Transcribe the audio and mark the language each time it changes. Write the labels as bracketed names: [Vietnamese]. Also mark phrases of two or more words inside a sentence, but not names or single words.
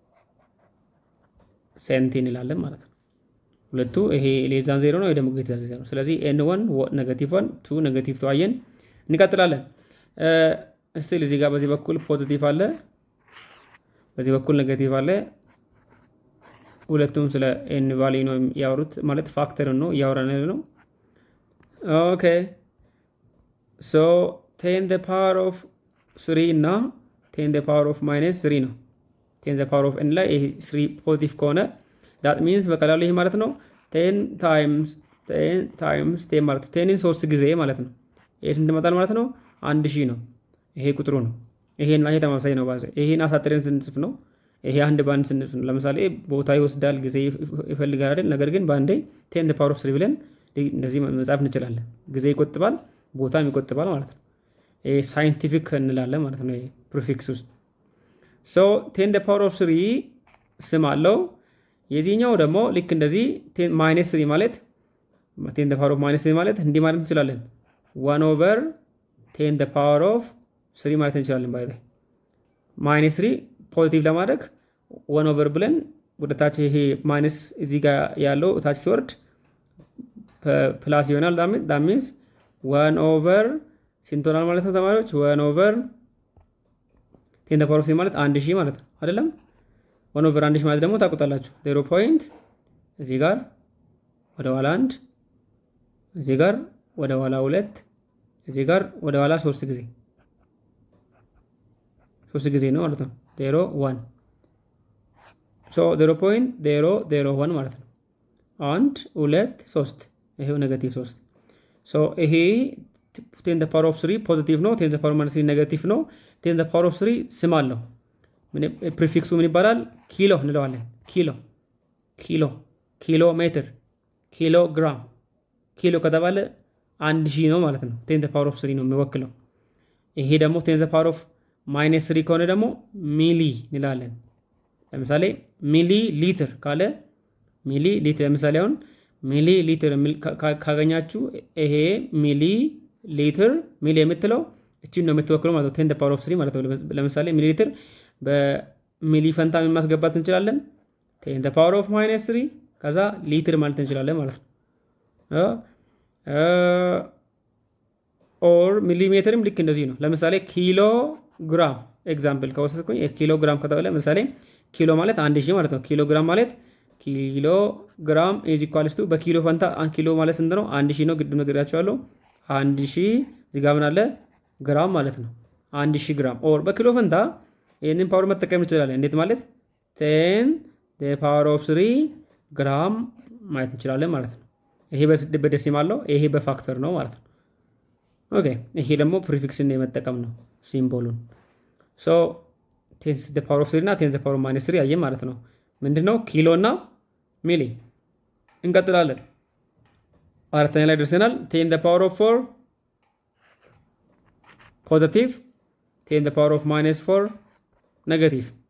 [Amharic] ሴንቲ እንላለን ማለት ነው። ሁለቱ ይሄ ሌዛን 0 ነው፣ ደግሞ [English] greater than [Amharic] 0። ስለዚህ n1 -1 2 -2 አየን። እንቀጥላለን። ስቲል እዚህ ጋር በዚህ በኩል ፖዚቲቭ አለ፣ በዚህ በኩል ኔጌቲቭ አለ። ሁለቱም ስለ [English] n value [Amharic] ነው ያወሩት፣ ማለት ፋክተር ነው እያወራን ነው። [English] okay so 10 the power of 3 [Amharic] እና [English] 10 the power of -3 [Amharic] ነው። [English] 10 the power of n [Amharic] ላይ ይሄ 3 ፖዚቲቭ ከሆነ [English] that means [Amharic] በቀላሉ ይሄ ማለት ነው 10 times 10 ማለት 10ን 3 ጊዜ ማለት ነው። ይሄ ስንት ይመጣል ማለት ነው? 1000 ነው። ይሄ ቁጥሩ ነው። ይሄና ይሄ ተመሳሳይ ነው። ባዘ ይሄን አሳጥረን ስንጽፍ ነው። ይሄ አንድ ባንድ ስንጽፍ ነው። ለምሳሌ ቦታ ይወስዳል፣ ጊዜ ይፈልጋል አይደል? ነገር ግን ባንዴ [English] 10 the power of 3 [Amharic] ብለን እንደዚህ መጻፍ እንችላለን። ጊዜ ይቆጥባል፣ ቦታም ይቆጥባል ማለት ነው። ይሄ ሳይንቲፊክ እንላለን ማለት ነው። ይሄ ፕሪፊክስ ውስጥ ሶ [English] 10 the power of 3 [Amharic] ስም አለው። የዚህኛው ደግሞ ልክ እንደዚህ -3 ማለት [English] 10 the power of -3 [Amharic] ማለት እንዲህ ማለት እንችላለን [English] 1/10 the power of 3 [Amharic] ማለት እንችላለን። ባይ -3 ፖዚቲቭ ለማድረግ 1 ብለን ወደ ታች ይሄ ማይነስ እዚህ ጋር ያለው ታች ሲወርድ ፕላስ ይሆናል። [English] that means [Amharic] 1/10 ማለት ነው ተማሪዎች [English] 1/10 the power of 3 [Amharic] ማለት 1000 ማለት ነው አይደለም? 1/1000 ማለት ደግሞ ታውቁታላችሁ 0 ፖይንት እዚህ ጋር ወደ ኋላ 1 እዚህ ጋር ወደ ኋላ 2 እዚህ ጋር ወደ ኋላ 3 ጊዜ ነው ማለት ነው። 0 1 ሶ 0.001 ማለት ነው። 1 2 3 ይሄው -3 ሶ ይሄ [English] 10 the power of 3 [Amharic] ፖዚቲቭ ነው። [English] 10 the power of -3 [Amharic] ኔጌቲቭ ነው። [English] 10 the power of 3 [Amharic] ስም አለው። ፕሪፊክሱ ምን ይባላል? ኪሎ እንለዋለን። ኪሎ ሜትር፣ ኪሎ ግራም። ኪሎ ከተባለ 1000 ነው ማለት ነው። [English] 10 the power of [Amharic] 3 ነው የሚወክለው። ይሄ ደግሞ [English] 10 the power of -3 [Amharic] ከሆነ ደግሞ ሚሊ እንላለን። ለምሳሌ ሚሊ ሊትር ካለ ሚሊ ሊትር፣ ለምሳሌ አሁን ሚሊ ሊትር ካገኛችሁ ይሄ ሚሊ ሊትር ሚሊ የምትለው እቺን ነው የምትወክለው ማለት ነው። [English] 10 the power of 3 [Amharic] ማለት ነው። ለምሳሌ ሚሊ ሊትር በሚሊ ፈንታ ምን ማስገባት እንችላለን? [English] 10 the power of -3 [Amharic] ከዛ ሊትር ማለት እንችላለን ማለት ነው። ኦር ሚሊሜትርም ልክ እንደዚህ ነው። ለምሳሌ ኪሎ ግራም ኤግዛምፕል ከወሰድኩኝ ኪሎ ግራም ከተባለ ለምሳሌ ኪሎ ማለት 1000 ማለት ነው። ኪሎ ግራም ማለት ኪሎ ግራም [English] is equals to [Amharic] በኪሎ ፈንታ ኪሎ ማለት ስንት ነው? 1000 ነው። ግድ ነግራችኋለሁ። 1000 እዚህ ጋር ምን አለ? ግራም ማለት ነው። 1000 ግራም ኦር በኪሎ ፈንታ ይሄንን ፓወር መጠቀም እንችላለን። እንዴት ማለት [English] 10 the power of 3 [Amharic] ግራም ማለት እንችላለን ማለት ነው። ይሄ በዴሲማል ነው፣ ይሄ በፋክተር ነው ማለት ነው። ኦኬ ይሄ ደግሞ ፕሪፊክስን የመጠቀም ነው ሲምቦሉን። ሶ [English] 10 the power of 3 [Amharic] እና [English] 10 the power of -3 [Amharic] አየን ማለት ነው። ምንድነው? ኪሎ እና ሚሊ። እንቀጥላለን። አራተኛ ላይ ደርሰናል። [English] 10 the power of 4 [Amharic] ፖዚቲቭ፣ [English] 10 the power of -4 [Amharic] ኔጌቲቭ።